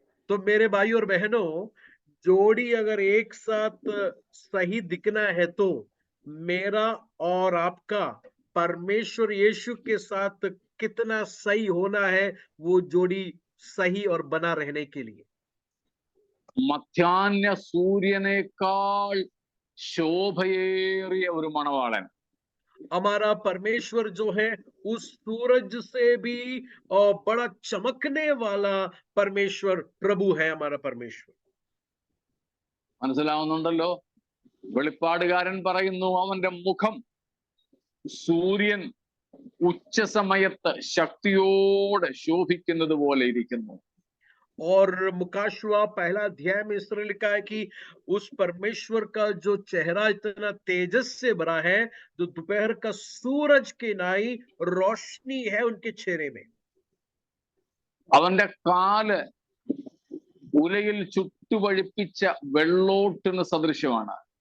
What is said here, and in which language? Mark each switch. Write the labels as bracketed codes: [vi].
[hi] तो मेरे भाई और बहनों, जोड़ी अगर एक साथ सही दिखना है तो मेरा और आपका परमेश्वर यीशु के साथ कितना सही होना है, वो जोड़ी सही और बना रहने के लिए। [ml] മധ്യാഹ്ന സൂര്യനേക്കാൾ ശോഭയേറിയ ഒരു മണവാളൻ, [hi] हमारा परमेश्वर जो है उस सूरज से भी और बड़ा चमकने वाला परमेश्वर प्रभु है हमारा परमेश्वर। [ml] മനസ്സിലാവുന്നുണ്ടല്ലോ? വെളിപ്പാടുകാരൻ പറയുന്നു, അവന്റെ മുഖം സൂര്യൻ ഉച്ചസമയത്ത് ശക്തിയോടെ ശോഭിക്കുന്നത് പോലെ ഇരിക്കുന്നു. [hi] और मुकाशवा पहला अध्याय में इस तरह लिखा है कि उस परमेश्वर का जो चेहरा इतना तेजस से भरा है, जो दोपहर का सूरज के नाई रोशनी है उनके चेहरे में। [ml] അവന്റെ കാല് ഉലയിൽ ചുട്ടുപഴിപ്പിച്ച വെള്ളോട്ടിന് സദൃശ്യമാണ്.